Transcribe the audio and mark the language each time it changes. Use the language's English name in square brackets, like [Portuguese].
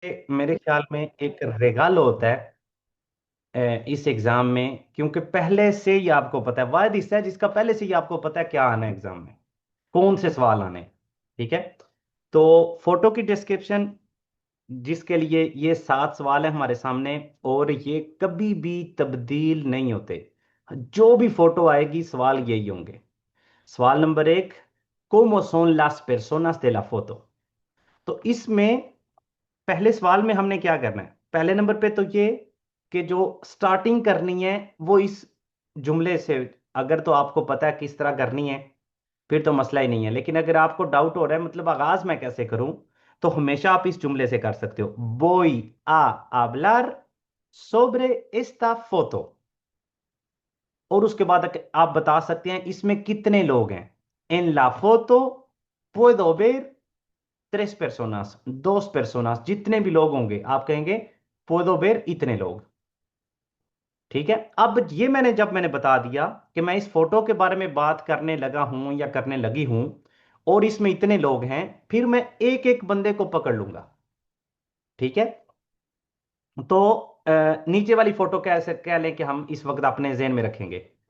[Hindi] मेरे ख्याल में एक रेगालो होता है इस एग्जाम में, क्योंकि पहले से ही आपको पता है, वायद हिस्सा है जिसका पहले से ही आपको पता है क्या आना है एग्जाम में, कौन से सवाल आने हैं। ठीक है। तो फोटो की डिस्क्रिप्शन, जिसके लिए ये 7 सवाल है हमारे सामने, और ये कभी भी तब्दील नहीं होते। जो भी फोटो आएगी सवाल यही होंगे। सवाल number 1, [Spanish] ¿Cómo son las personas de la foto? [Hindi] तो इसमें पहले सवाल में हमने क्या करना है, पहले नंबर पे तो ये कि जो स्टार्टिंग करनी है वो इस जुमले से, अगर तो आपको पता है किस तरह करनी है फिर तो मसला ही नहीं है। लेकिन अगर आपको डाउट हो रहा है मतलब आगाज मैं कैसे करूं, तो हमेशा आप इस जुमले से कर सकते हो, [Spanish] voy a hablar sobre esta foto। [Hindi] और उसके बाद आप बता सकते हैं इसमें कितने लोग हैं। [Spanish] en la foto puedo ver 3 personas, 2 personas, [Hindi] जितने भी लोग होंगे आप कहेंगे [Spanish] puedo ver [Hindi] इतने लोग। ठीक है। अब ये जब मैंने बता दिया कि मैं इस फोटो के बारे में बात करने लगा हूं या करने लगी हूं और इसमें इतने लोग हैं, फिर मैं एक एक बंदे को पकड़ लूंगा। ठीक है। तो नीचे वाली फोटो कैसे कह लें कि हम इस वक्त अपने जेहन में रखेंगे।